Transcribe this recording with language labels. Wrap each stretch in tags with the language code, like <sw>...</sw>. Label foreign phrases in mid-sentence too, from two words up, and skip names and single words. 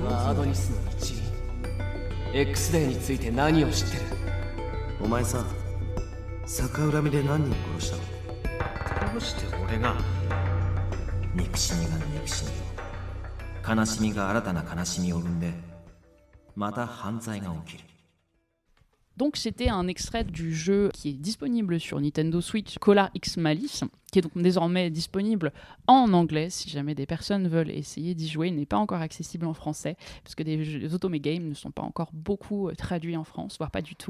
<ja>アドニスの一員 X デーについて何を知ってる。お前さ、逆恨みで何人殺したの？どうして俺が。憎しみが憎しみを、悲しみが新たな悲しみを生んで、また犯罪が起きる。</ja> <fr>Donc c'était un extrait du jeu qui est disponible sur Nintendo Switch, Collar X Malice, qui est donc désormais disponible en anglais si jamais des personnes veulent essayer d'y jouer. Il n'est pas encore accessible en français, parce que les otome games ne sont pas encore beaucoup traduits en France, voire pas du tout.</fr>